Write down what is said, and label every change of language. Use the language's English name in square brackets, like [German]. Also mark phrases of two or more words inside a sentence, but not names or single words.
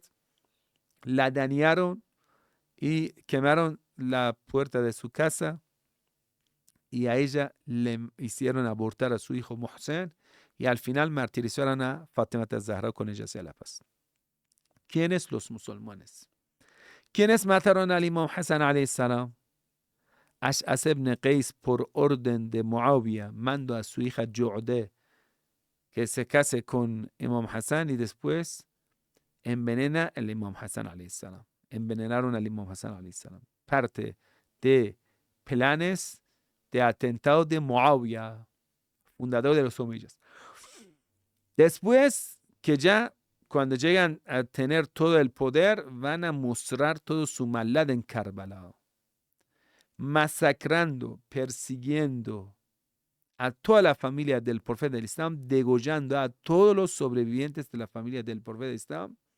[Spanish] La dañaron y quemaron la puerta de su casa. Y a ella le hicieron abortar a su hijo Mohsen. Y al final martirizaron a Fátima al-Zahra, con ella sea la paz. ¿Quiénes? Los musulmanes. ¿Quiénes mataron al Imam Hassan [Arabic] عليه السلام? [Spanish] Ash'as ibn Qais, por orden de Muawiyah, mandó a su hija Ju'de que se case con Imam Hassan y después envenena al Imam Hassan [Arabic] عليه السلام. [Spanish] Envenenaron al Imam Hassan [Arabic] عليه السلام. [Spanish] Parte de planes de atentado de Muawiyah, fundador de los Omeyas. Después que ya cuando llegan a tener todo el poder, van a mostrar toda su maldad en Karbala, masacrando, persiguiendo a toda la familia del profeta del Islam, degollando a todos los sobrevivientes de la familia del profeta del Islam.